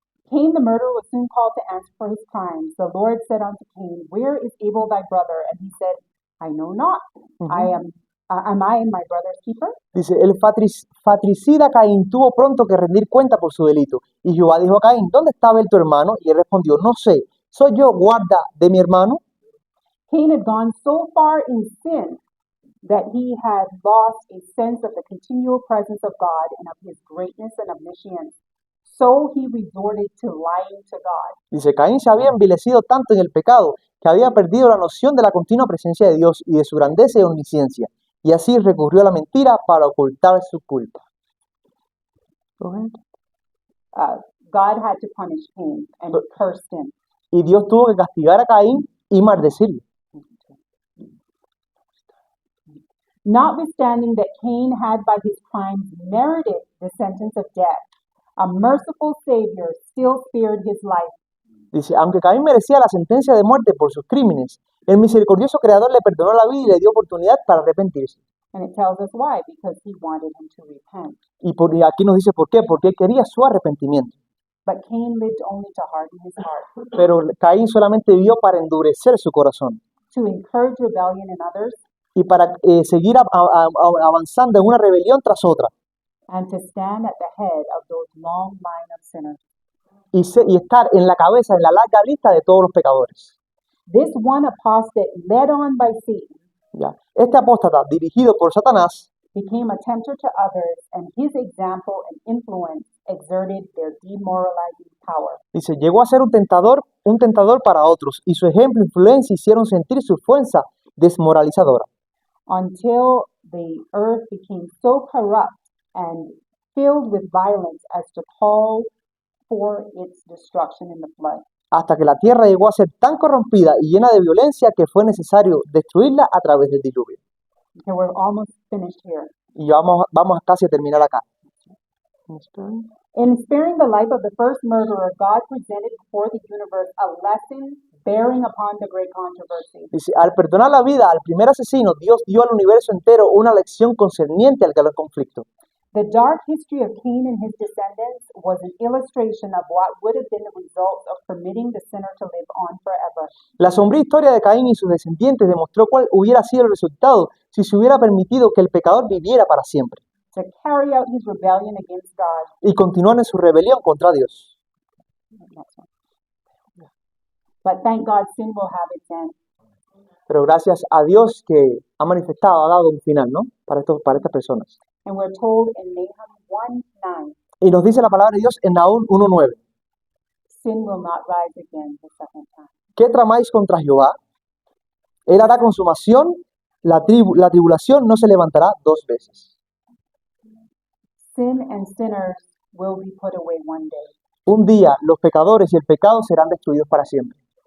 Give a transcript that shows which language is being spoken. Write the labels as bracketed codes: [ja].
[en] Cain the murderer was soon called to answer for his crimes. The Lord said unto Cain, Where is Abel thy brother? And he said, I know not. Am I my brother's keeper? [es] Dice, el fratricida Caín tuvo pronto que rendir cuenta por su delito. Y Jehová dijo a Caín, ¿dónde está Abel tu hermano? Y él respondió, no sé, ¿soy yo guarda de mi hermano? [en] Cain had gone so far in sin that he had lost a sense of the continual presence of God and of his greatness and omniscience. So he resorted to lying to God. [es] Dice, Caín se había envilecido tanto en el pecado que había perdido la noción de la continua presencia de Dios y de su grandeza y omnisciencia. Y así recurrió a la mentira para ocultar su culpa. [en] God had to punish Cain and cursed him. [es] Y Dios tuvo que castigar a Caín y maldecirlo. [en] Notwithstanding that Cain had by his crimes merited the sentence of death, a merciful Savior still spared his life. [es] Dice, aunque Caín merecía la sentencia de muerte por sus crímenes, el misericordioso Creador le perdonó la vida y le dio oportunidad para arrepentirse. [en] And it tells us why, because he wanted him to repent. [es] Y aquí nos dice por qué, porque él quería su arrepentimiento. [en] But Cain lived only to harden his heart, [es] Pero Caín solamente vivió para endurecer su corazón [en] to encourage rebellion in others, [es] y para seguir avanzando en una rebelión tras otra [en] and to stand at the head of those long line of sinners. [es] y estar en la cabeza, en la larga lista de todos los pecadores. [en] This one apostate, led on by Satan, [es] ¿Ya? Este apóstata, dirigido por Satanás, [en] became a tempter to others, and his example and influence exerted their demoralizing power. [es] dice, llegó a ser un tentador para otros, y su ejemplo e influencia hicieron sentir su fuerza desmoralizadora. [en] Until the earth became so corrupt and filled with violence as to call for its destruction in the flood. [es] Hasta que la tierra llegó a ser tan corrompida y llena de violencia que fue necesario destruirla a través del diluvio. [en] Okay, we're almost finished here. [es] Y vamos casi a terminar acá. [en] In sparing the life of the first murderer, God presented before the universe a lesson bearing upon the great controversy. [es] Dice, al perdonar la vida al primer asesino, Dios dio al universo entero una lección concerniente al gran conflicto. [en] The dark history of Cain and his descendants was an illustration of what would have been the result of permitting the sinner to live on forever. [es] La sombría historia de Caín y sus descendientes demostró cuál hubiera sido el resultado si se hubiera permitido que el pecador viviera para siempre [en] To carry out his rebellion against God. [es] y continuar en su rebelión contra Dios. [en] But thank God, sin will have its end. [es] Pero gracias a Dios que ha manifestado, ha dado un final, ¿no? Para estas personas. [en] And we're told in Nahum 1:9, [es] Y nos dice la palabra de Dios en Nahum 1:9. [en] sin will not rise again the second time. [es] ¿Qué tramáis contra Jehová? Él hará consumación, la tribulación no se levantará dos veces. [en] Sin and sinners will be put away one day. [es] Un día los pecadores y el pecado serán destruidos para siempre.